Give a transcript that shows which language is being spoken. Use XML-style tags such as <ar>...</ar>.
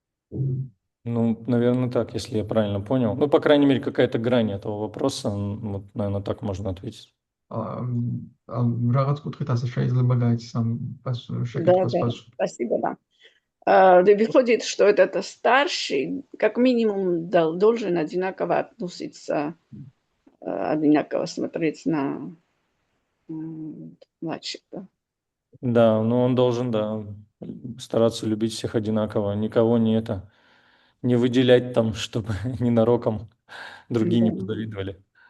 <ru>Ну, наверное, так, если я правильно понял. Ну, по крайней мере, какая-то грань этого вопроса, вот, наверное, так можно ответить.</ru> <ka>რაღაც კუთხით ასე შეიძლება გაიცის ამ შეკითხვას პასუხი.</ka> <ru>Спасибо, да. Выходит, что этот старший, как минимум, должен одинаково относиться, одинаково смотреть на младших, да? Да, ну он должен, да, стараться любить всех одинаково, никого не выделять там, чтобы ненароком другие не позавидовали.</ru>